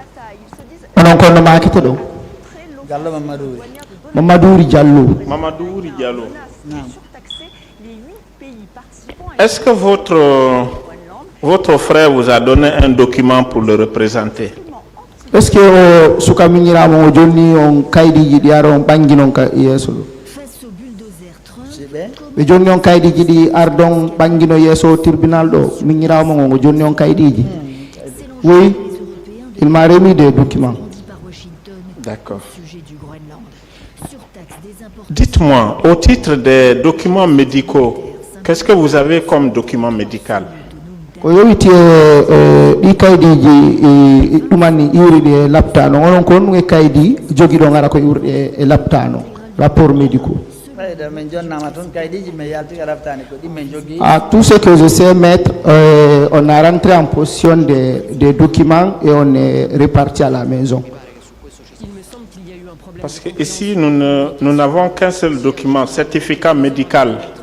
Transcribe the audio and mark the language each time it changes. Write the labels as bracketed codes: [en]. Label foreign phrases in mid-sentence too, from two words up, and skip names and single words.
[fr] Mamadou Diallo. Mamadou Diallo. Est-ce que votre frère vous a donné un document pour le représenter? Est-ce que [ff] Soukaminira mo jonni on kaydiji di aron banginon ka yeso? Be jonni on kaydiji di ardon bangino yeso tribunal do mingira mo ngo jonni on kaydiji. [fr] Oui, il m'a remis des documents. D'accord. Dites-moi, au titre des documents médicaux, qu'est-ce que vous avez comme document médical? [ff] Ko yowiti ɗi kaydiji ɗumani iwriɗe laptano onon ko ɗum e kaydi jogiɗo ngara ko iwriɗe e laptano [fr] rapport médicaux. Ah, tout ce que je sais, maître, on a rentré en possession des documents et on est reparti à la maison. Parce que ici, nous n'avons qu'un seul document, certificat médical.